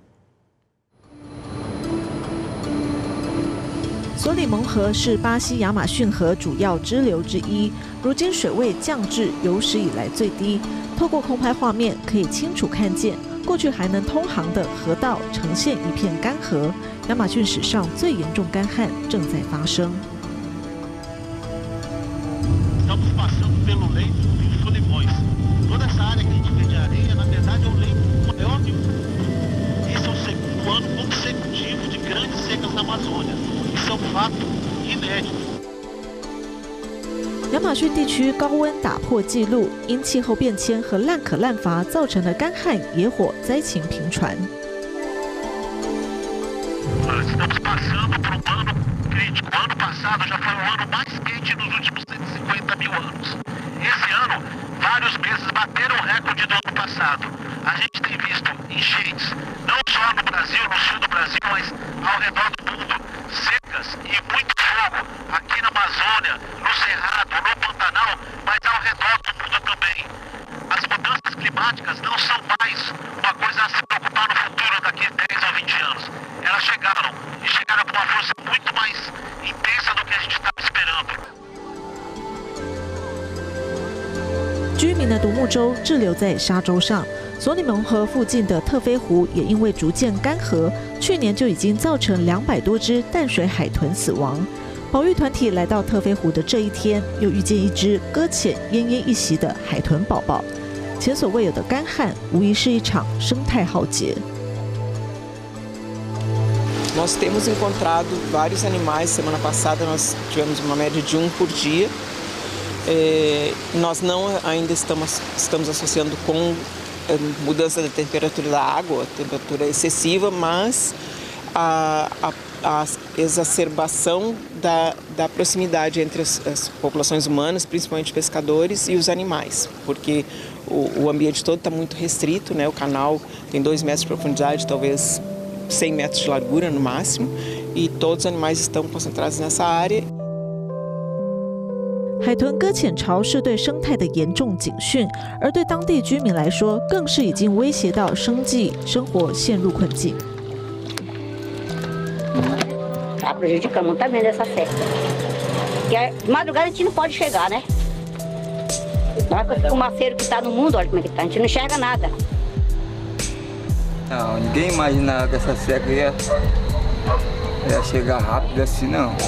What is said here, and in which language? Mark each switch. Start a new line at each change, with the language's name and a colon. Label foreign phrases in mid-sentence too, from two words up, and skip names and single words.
Chinese: 索里蒙河是巴西亚马逊河主要支流之一，如今水位降至有史以来最低。透过空拍画面，可以清楚看见过去还能通航的河道呈现一片干涸。亚马逊史上最严重干旱正在发生。
Portuguese: Estamos passando pelo leito do Solimões. Toda essa área que a gente vê de areia, na verdade, é o leito maior do mundo. Esse é o segundo ano consecutivo de grandes secas na Amazônia. Isso é um fato inédito.
Chinese: 亚马逊地区高温打破纪录，因气候变迁和滥可滥伐造成的干旱、野火灾情频传。
Portuguese: Estamos passando por ano crítico. Ano passado já foi o ano mais quente nos últimos 150 mil anos. Esse ano, vários meses bateram o recorde do ano passado. A gente tem visto enchentes, não só no Brasil, no sul do Brasil, mas ao redor do mundo, secas e muito fogo aqui na Amazônia, no Cerrado, no Pantanal, mas ao redor do mundo também. As mudanças climáticas não são mais uma coisa a se preocupar no futuro daqui a 10 ou 20 anos. Elas chegaram, e chegaram com uma força muito mais intensa do que a gente estava esperando.
Chinese: 居民的独木舟滞留在沙洲上，索里蒙河附近的特菲湖也因为逐渐干涸，去年就已经造成200多只淡水海豚死亡。保育团体来到特菲湖的这一天，又遇见一只搁浅奄奄一息的海豚宝宝。前所未有的干旱，无疑是一场生态浩劫。
Portuguese: Nós temos encontrado vários animais. Semana passada nós tivemos uma média de 1 por dia. Nós não ainda estamos associando com mudança da temperatura da água, temperatura excessiva, mas a exacerbação da proximidade entre as populações humanas, principalmente pescadores, e os animais, porque o ambiente todo está muito restrito, né? O canal tem 2 metros de profundidade, talvez 100 metros de largura no máximo, e todos os animais estão concentrados nessa área.
Chinese: 海豚搁浅潮是对生态的严重警讯，而对当地居民来说，更是已经威胁到生计、生活陷入困境。
Portuguese: Está prejudicando muito também dessa seca. Porque de madrugada a gente não pode chegar, né? Olha o fumaceiro que está no mundo, olha como é que está, a gente não enxerga nada. Não, ninguém imaginava que essa seca ia chegar rápido assim, não.